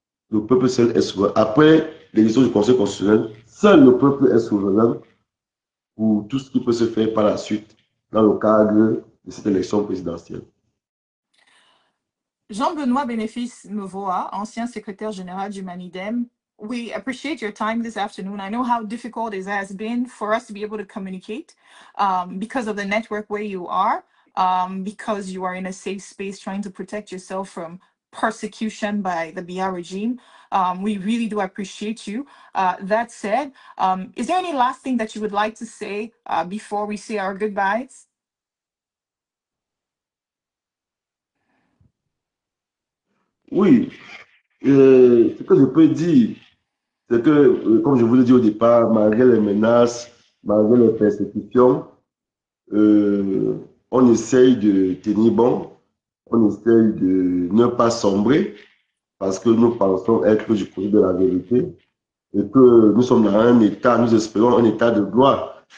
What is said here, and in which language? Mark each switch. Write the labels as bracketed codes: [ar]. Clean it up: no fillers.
[fr] Le peuple seul est souverain. Après l'élection du Conseil constitutionnel, seul le peuple est souverain pour tout ce qui peut se faire par la suite dans le cadre de cette élection présidentielle. [en] Jean-Benoît Bénéfice Mvoa, [fr] ancien secrétaire général du [en] Manidem, we appreciate your time this afternoon. I know how difficult it has been for us to be able to communicate because of the network where you are, because you are in a safe space trying to protect yourself from persecution by the Biya regime. We really do appreciate you. That said, is there any last thing that you would like to say before we say our goodbyes? [fr] Oui, ce que je peux dire, c'est que, comme je vous l'ai dit au départ, malgré les menaces, malgré les persécutions, euh, on essaye de tenir bon, on essaye de ne pas sombrer, parce que nous pensons être du côté de la vérité et que nous sommes dans un état, nous espérons un état de droit.